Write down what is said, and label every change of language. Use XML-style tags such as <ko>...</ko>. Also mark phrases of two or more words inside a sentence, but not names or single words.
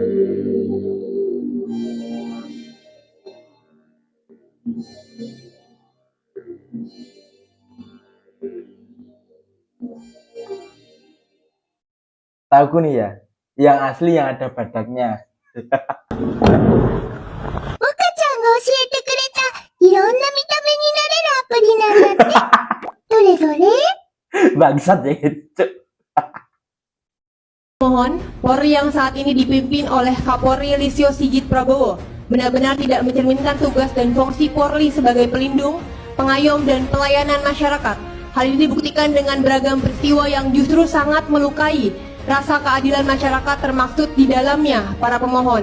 <id>Tahu nih ya, yang asli yang ada badaknya.</id> <ja>岡ちゃんが教えてくれたいろんな見た目になれるアプリなんだって。どれどれ</ja> <id>Bangsat ya gitu. Mohon, Polri yang saat ini dipimpin oleh Kapolri Listio Sigit Prabowo benar-benar tidak mencerminkan tugas dan fungsi Polri sebagai pelindung, pengayom, dan pelayanan masyarakat. Hal ini dibuktikan dengan beragam peristiwa yang justru sangat melukai rasa keadilan masyarakat termaksud di dalamnya para pemohon.</id>